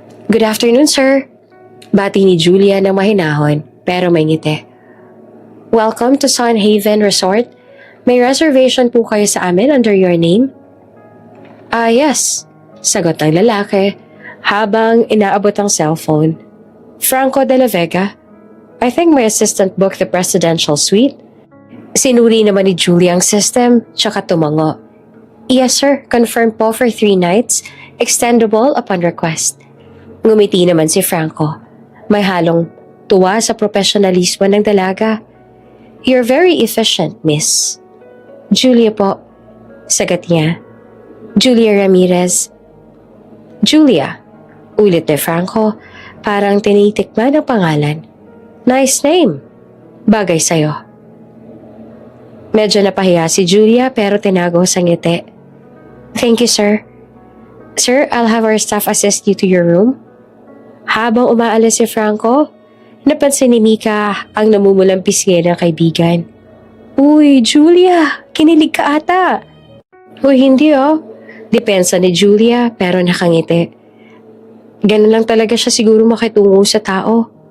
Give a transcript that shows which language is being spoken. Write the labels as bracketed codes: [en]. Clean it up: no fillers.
[en] Good afternoon, sir. [tl] Bati ni Julia ng mahinahon pero may ngiti. [en] Welcome to Sun Haven Resort. [tl] May reservation po kayo sa amin [en] under your name? Yes. [tl] Sagot ng lalaki habang inaabot ang cellphone. [en] Franco de la Vega, I think my assistant booked the presidential suite. [tl] Sinuri naman ni Julia ang system, tsaka tumango. [en] Yes sir, confirmed po for 3 nights, extendable upon request. [tl] Ngumiti naman si Franco. May halong tuwa sa profesionalismo ng dalaga. [en] You're very efficient, miss. [tl] Julia po, sagot niya. Julia Ramirez. Julia, ulit ni Franco, parang tinitikman ang pangalan. [en] Nice name. [tl] Bagay sa'yo. Medyo napahiya si Julia pero tinago sa ngiti. [en] Thank you, sir. Sir, I'll have our staff assist you to your room. [tl] Habang umaalis si Franco, napansin ni Mika ang namumulang pisngi ng kaibigan. Uy, Julia, kinilig ka ata. Uy, hindi oh. Depensa ni Julia pero nakangiti. Ganun lang talaga siya siguro makitungo sa tao.